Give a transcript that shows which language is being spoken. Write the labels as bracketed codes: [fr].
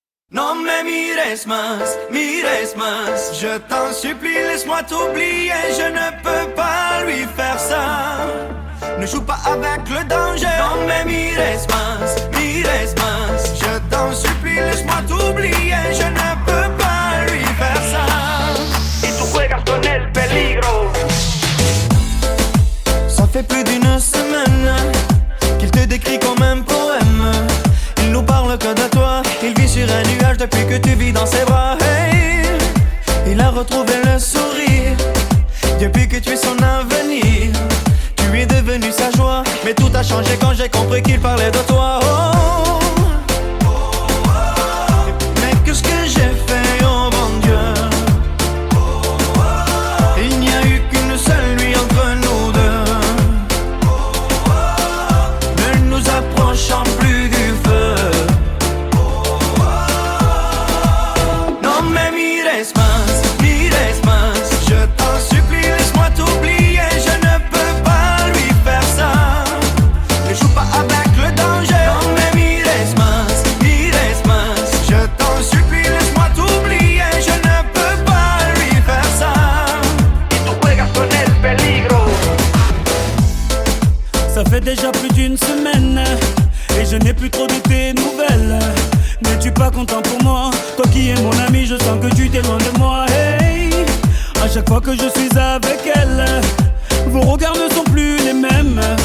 [fr] Non mais [es] mires más, [fr] je t'en supplie, laisse-moi t'oublier, je ne peux pas lui faire ça. Ne joue pas avec le danger. Non mais [es] mires más, [fr] je t'en supplie, laisse-moi t'oublier, je ne peux pas lui faire ça. [es] Y tú juegas con el peligro. [fr] Ça fait plus d'une semaine qu'il te décrit comme un poème. Il nous parle que de toi, il vit sur un nuage depuis que tu vis dans ses bras. Hey, il a retrouvé le sourire depuis que tu es son avenir. Tu es devenu sa joie, mais tout a changé quand j'ai compris qu'il parlait de toi. Oh, mais qu'est-ce que j'ai fait, oh bon Dieu. Il n'y a eu qu'une seule nuit entre nous deux. Ne nous approchons plus du feu. Non mais [es] mires más, [fr] je t'en supplie, laisse-moi t'oublier, je ne peux pas lui faire ça. Ne joue pas avec le danger. Non mais [es] mires más, [fr] je t'en supplie, laisse-moi t'oublier, je ne peux pas lui faire ça. [es] Y tú juegas con el peligro. [fr] Ça fait déjà plus d'une semaine et je n'ai plus trop de tes nouvelles. N'es-tu pas content pour moi? Toi qui es mon ami, je sens que tu t'éloignes de moi. Hey, à chaque fois que je suis avec elle, vos regards ne sont plus les mêmes.